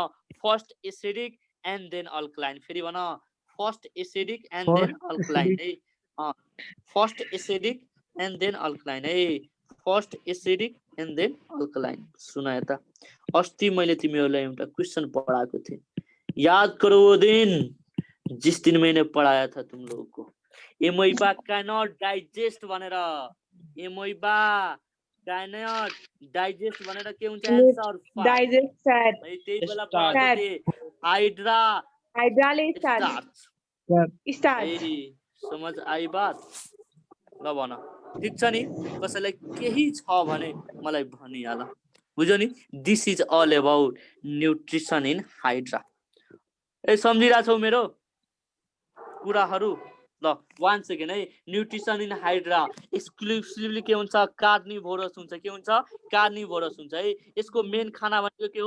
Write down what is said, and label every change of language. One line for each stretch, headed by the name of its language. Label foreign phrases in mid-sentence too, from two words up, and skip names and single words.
English: first acidic and then alkaline.
Nepali: फेरि भन
English: first acidic and then alkaline है। first acidic and then alkaline है। first acidic and then alkaline.
Nepali: सुन यता अस्ति मैले तिमीहरूलाई एउटा क्वेश्चन पढाएको थिएँ।
Hindi: याद करो वो दिन जिस दिन मैंने पढ़ाया था तुम लोगों को।
Nepali: एमोइबा
English: cannot digest
Nepali: भनेर एमोइबा
English: cannot digest
Nepali: भनेर के हुन्छ आन्सर 5
English: digest fat
Nepali: है त्यही बेला Start. पढ्दै थिए हाइड्रा हाइड्राले स्टार्च स्टार्च स्टार्च ए
Hindi: समझ आई बात
Nepali: ल भन ठीक छ नि कसैलाई केही छ भने मलाई भनिहाल बुझ्यो नि
English: this is all about nutrition in Hydra
Nepali: ए सम्झिरा छौ मेरो कुराहरू ल 1 सेकेन्ड है
English: nutrition in Hydra
Nepali: एक्सक्लुसिभली के हुन्छ कार्निभोरस हुन्छ के हुन्छ कार्निभोरस हुन्छ है यसको मेन खाना भनेको के हो